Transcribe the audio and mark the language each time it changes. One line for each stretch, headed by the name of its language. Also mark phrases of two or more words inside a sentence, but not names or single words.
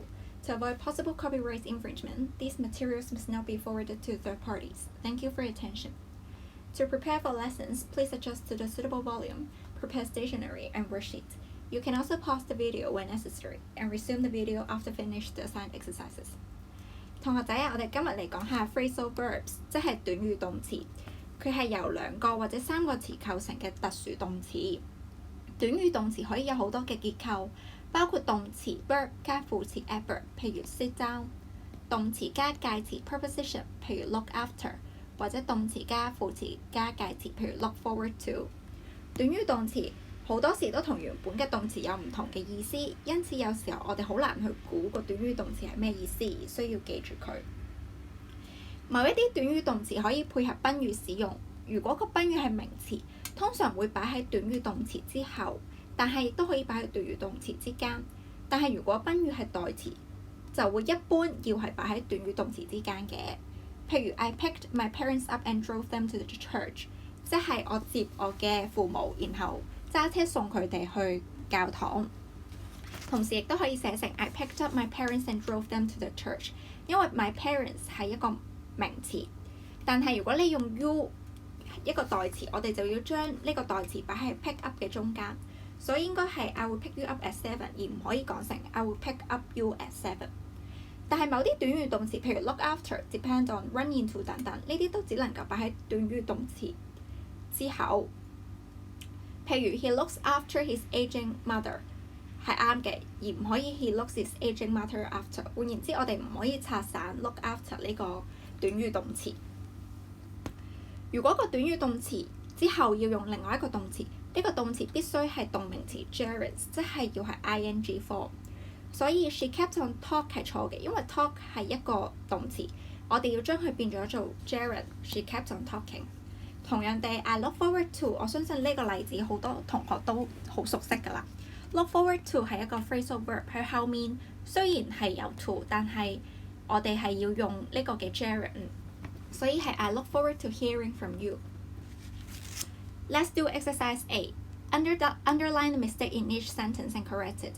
English: To avoid possible copyright infringement, these materials must not be forwarded to third parties. Thank you for your attention. To prepare for lessons, please adjust to the suitable volume, prepare stationery and worksheet. You can also pause the video when necessary and resume the video after finish the assigned exercises.
Cantonese: 同學仔啊，我哋今日嚟講下
English: phrasal verbs，
Cantonese: 即係短語動詞。佢係由2個或者3個詞構成嘅特殊動詞。短語動詞可以有好多嘅結構，包括動詞 verb 加副詞 adverb， 譬如
English: sit down；
Cantonese: 動詞加介詞 preposition， 譬如
English: look after；
Cantonese: 或者動詞加副詞加介詞，譬如
English: look forward to。
Cantonese: 短語動詞好多時都同原本嘅動詞有唔同嘅意思，因此有時候我哋好難去估個短語動詞係咩意思，需要記住佢。某一啲短語動詞可以配合賓語使用，如果個賓語係名詞，通常會擺喺短語動詞之後，但係亦都可以擺喺短語動詞之間。但係如果賓語係代詞，就會一般要係擺喺短語動詞之間嘅。
English: 譬如 I picked my parents up and drove them to the church，
Cantonese: 即係我接我嘅父母，然後揸車送佢哋去教堂。同時亦都可以寫成
English: I picked up my parents and drove them to the church，
Cantonese: 因為
English: my parents
Cantonese: 係一個名詞，但係如果你用 you 一個代詞，我哋就要將呢個代詞擺喺
English: pick up
Cantonese: 嘅中間，所以應該係
English: I will pick you up at 7，
Cantonese: 而唔可以講成
English: I will pick up you at 7。
Cantonese: 但係某啲短語動詞，譬如
English: look after、 depend on、 run into
Cantonese: 等等，呢啲都只能夠擺喺短語動詞之後。
English: 譬如 he looks after his aging mother
Cantonese: 係啱嘅，而唔可以
English: he looks his aging mother after。
Cantonese: 換言之，我哋唔可以拆散
English: look after
Cantonese: 呢個短語動詞。如果個短語動詞之後要用另外一個動詞，呢個動詞必須係動名詞 gerund， 即係要係
English: ing form。
Cantonese: 所以
English: she kept on talk
Cantonese: 係錯嘅，因為 talk 係一個動詞，我哋要將佢變咗做 gerund。
English: she kept on talking。同樣地 I look forward to，
Cantonese: 我相信呢個例子好多同學都好熟悉㗎啦。
English: look forward to
Cantonese: 係一個
English: phrasal verb，
Cantonese: 佢後面雖然係有 to， 但係我哋係要用呢個嘅 gerund， 所以係
English: I look forward to hearing from you。 Let's do exercise A. Underline the mistake in each sentence and correct it.